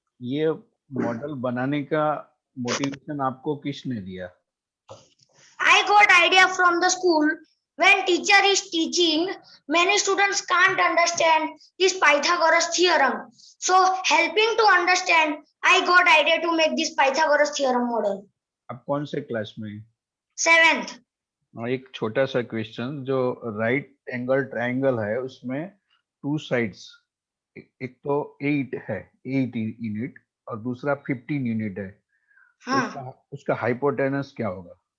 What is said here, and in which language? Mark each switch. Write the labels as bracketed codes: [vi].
[hi] ये मॉडल बनाने का मोटिवेशन आपको किसने दिया? [en] I got idea from the school. When teacher is teaching, many students can't understand this Pythagoras theorem. So helping to understand, I got idea to make this Pythagoras theorem model. [hi] आप कौन से class में? [en] 7th. [hi] एक छोटा सा question, जो right angle triangle है उसमें टू साइड्स, एक तो 8 है, 8 यूनिट और दूसरा 15 यूनिट है. हाँ. उसका हाइपोटेनस क्या होगा?